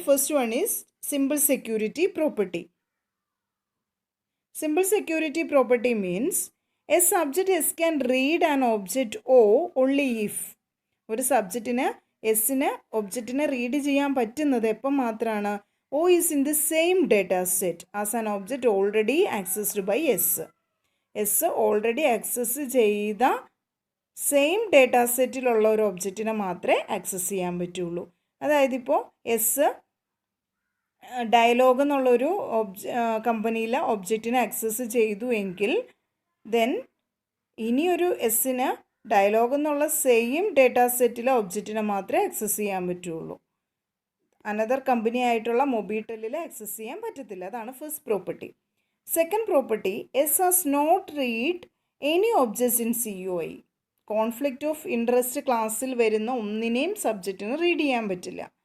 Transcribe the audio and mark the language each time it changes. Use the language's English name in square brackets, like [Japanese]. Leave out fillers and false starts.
[English] First one is simple security property. Simple security property means a subject S can read an object O only if [Malayalam] ഒരു സബ്ജക്റ്റിന് എസിന് ഒബ്ജക്റ്റിനെ read ചെയ്യാൻ പറ്റുന്നത് എപ്പം മാത്രമാണ്? [English] O is in the same data set as an object already accessed by S. [Malayalam] S already access ചെയ്ത same data സെറ്റിലുള്ള ഒരു ഒബ്ജക്റ്റിനെ മാത്രമേ ആക്സസ് ചെയ്യാൻ പറ്റുള്ളൂ. അതായത് ഇപ്പോൾ എസ് ഡയലോഗ് എന്നുള്ളൊരു കമ്പനിയിലെ ഒബ്ജക്റ്റിനെ ആക്സസ് ചെയ്തു എങ്കിൽ ദെൻ ഇനിയൊരു എസ്സിന് ഡയലോഗ് എന്നുള്ള സെയിം ഡേറ്റാ സെറ്റിലെ ഒബ്ജക്റ്റിനെ മാത്രമേ ആക്സസ് ചെയ്യാൻ പറ്റുള്ളൂ. അനദർ കമ്പനി ആയിട്ടുള്ള മൊബിടെലിൽ ആക്സസ് ചെയ്യാൻ പറ്റത്തില്ല. അതാണ് first property. [English] Second property, S has not read any objects in COI. [Malayalam] Conflict of interest ക്ലാസ്സിൽ വരുന്ന ഒന്നിനെയും സബ്ജക്റ്റിന് റീഡ് ചെയ്യാൻ പറ്റില്ല.